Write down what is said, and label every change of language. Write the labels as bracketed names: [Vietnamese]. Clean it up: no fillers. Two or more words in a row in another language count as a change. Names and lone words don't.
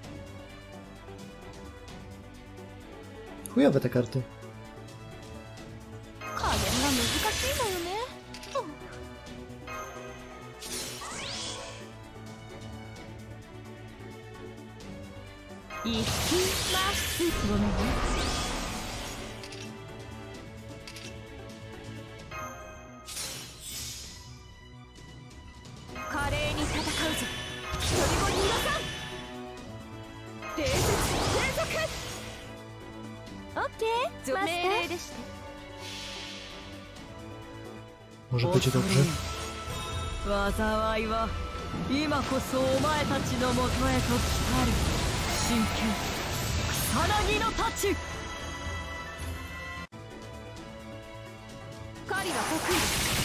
[Polish] Chujowe te karty. [Japanese] 加減が難しいのよね。いきます。ごめんね。華麗に戦うぞ。一人も逃がさん。冷徹連続。オッケー。マスター。命令でして。 [Polish] Może będzie dobrze. [Japanese] 災いは今こそお前たちのもとへと来たる。真剣草薙の太刀。狩りは得意です。